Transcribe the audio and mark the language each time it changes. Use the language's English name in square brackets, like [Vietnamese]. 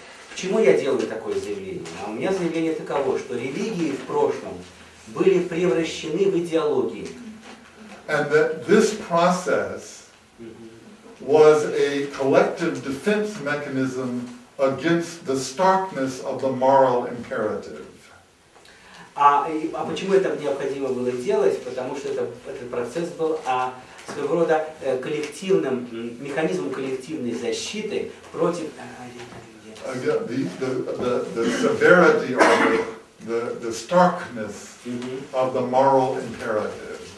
[Russian] Почему я делаю такое заявление? А у меня заявление таково, что религии в прошлом были превращены в идеологии. [English] And that this process was a collective defense mechanism against the starkness of the moral imperative. [Russian] А почему это необходимо было делать? Потому что этот процесс был своего рода механизмом коллективной защиты против [English] The severity or the starkness of the moral imperative.